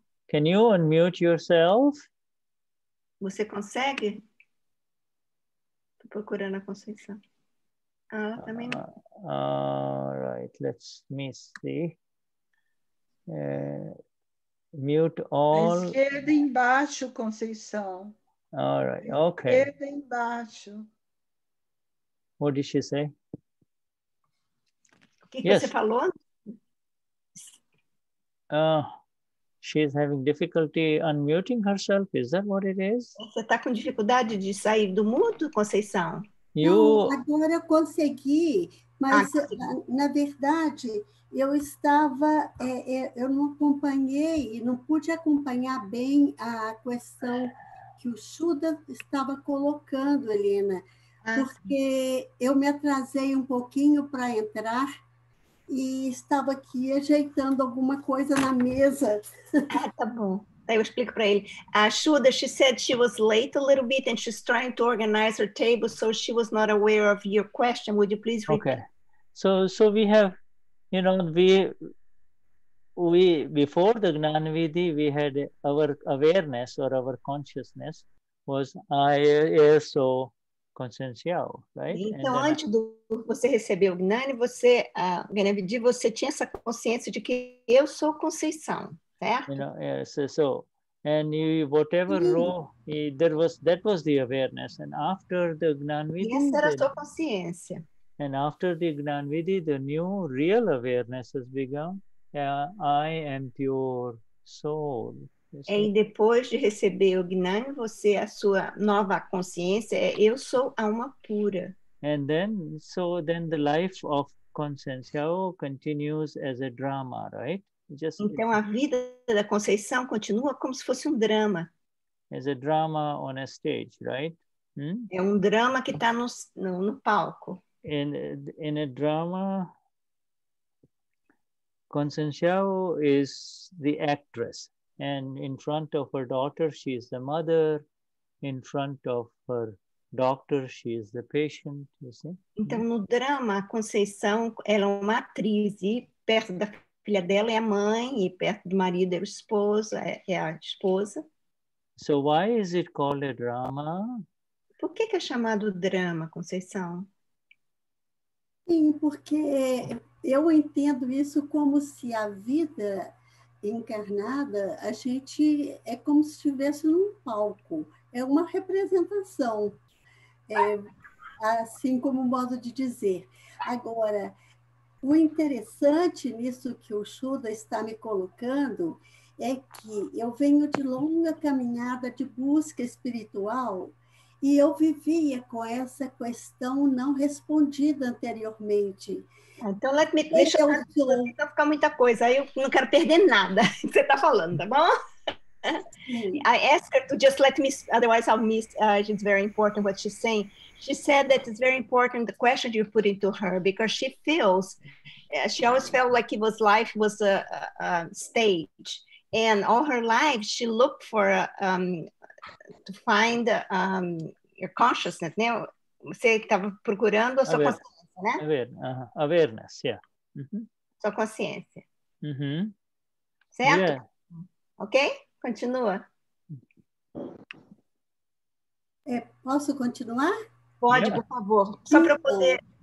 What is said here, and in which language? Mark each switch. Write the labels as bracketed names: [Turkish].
[English] Can you unmute yourself? [Portuguese] Você consegue? Estou procurando a Conceição. Ela também não. [English] All right, let's see. Mute all. [Portuguese] À esquerda embaixo, Conceição. [English] All right, okay. [Portuguese] À esquerda embaixo. [English] What did she say? [Portuguese] O que você falou? [English] She's having difficulty unmuting herself. Is that what it is? [Portuguese] Você está com dificuldade de sair do mudo, Conceição? Não, agora eu consegui, mas na verdade eu estava, eu não acompanhei, não pude acompanhar bem a questão que o Shuddha estava colocando, Helena, porque eu me atrasei um pouquinho para entrar e estava aqui ajeitando alguma coisa na mesa. Tá bom. Eu explico para ele. [English] A Shuddha, she said she was late a little bit and she's trying to organize her table, so she was not aware of your question. Would you please repeat? Okay. So we have, you know, we before the Gnan Vidhi, we had our awareness or our consciousness was I so consciencial, right? [Portuguese] Então, antes de você receber o Gnani, Gnani Vidhi, você tinha essa consciência de que eu sou Conceição, certo? [English] You know, yes. So, and whatever role that was the awareness, and after the Gnan Vidhi, [Portuguese] essa era a sua consciência. [English] And after the Gnan Vidhi, the new real awareness has begun. I am pure soul. [Portuguese] E depois de receber o Gnani, a sua nova consciência é eu sou alma pura. [English] And then, the life of Conceição continues as a drama, right? [Portuguese] Então a vida da Conceição continua como se fosse um drama. [English] As a drama on a stage, right? [Portuguese] É um drama que está no palco. [English] In a drama, Conceição is the actress. And in front of her daughter, she is the mother. In front of her doctor, she is the patient, you see? [Portuguese] Então, no drama, a Conceição, ela é uma atriz, e perto da filha dela é a mãe, e perto do marido é o esposo, é a esposa. [English] So why is it called a drama? [Portuguese] Por que é chamado drama, Conceição? Sim, porque eu entendo isso como se a vida encarnada, a gente é como se estivesse num palco, é uma representação, assim como modo de dizer. Agora, o interessante nisso que o Shuddha está me colocando é que eu venho de longa caminhada de busca espiritual e eu vivia com essa questão não respondida anteriormente. Então, deixa eu ficar muita coisa, aí eu não quero perder nada que você está falando, tá bom? [English] I asked her to just let me, otherwise I'll miss, it's very important what she's saying. She said that it's very important the question you put into her, because she feels, she always felt like life was a stage, and all her life she looked for, to find your consciousness, né? [Portuguese] Você estava procurando a sua consciência, né? [English] Awareness, yeah. [Portuguese] Sua consciência. Certo? [English] Yeah. [Portuguese] Ok? Continua. Posso continuar? Pode, por favor. Só para eu poder